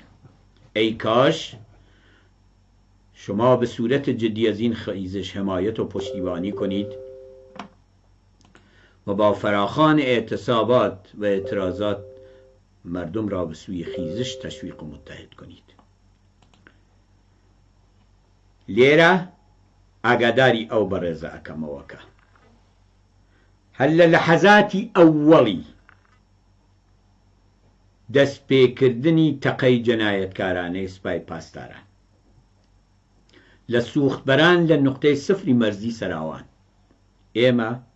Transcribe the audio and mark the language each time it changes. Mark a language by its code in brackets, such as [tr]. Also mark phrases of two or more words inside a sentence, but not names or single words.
[fa] ای کاش شما به صورت جدی از این خیزش حمایت و پشتیبانی کنید و با فراخوان اعتصابات و اعتراضات مردم را به سوی خیزش تشویق و متحد کنید. [ckb] لیره ئاگاداری ئەو بەڕێزە ئەکەمەوەکە هەر لە لەحەزاتی ئەووەڵی دەستپێکردنی تەقەی جەنایەتکارانەی سوپای پاسداران لە سوختبەران لە نوقتەی سفری مەرزی سەراوان ئێمە